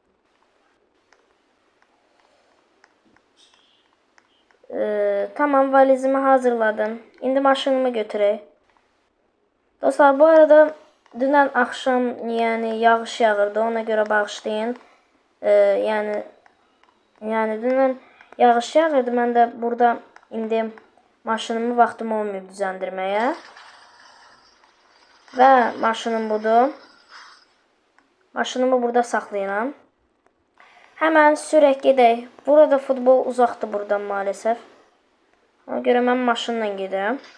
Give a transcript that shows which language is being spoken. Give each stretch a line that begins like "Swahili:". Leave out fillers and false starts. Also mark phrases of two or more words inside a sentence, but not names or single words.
Azerbaijani: Tamam valizimi hazırladım. İndi maşınımı götüreyim. Dostlar bu arada dünən akşam yani yağış yağırdı. Ona göre bağışlayın. Yani dünən yağış yağırdı.
Turkish: Ben de burada
Azerbaijani: indi maşınımı vaxtım olmayıb düzəndirməyə. Və maşınım budur. Maşınımı burada saxlayıram. Hemen sürək gedək. Burada futbol uzaqdır buradan maalesef. Ona göre mən maşınla gedirəm.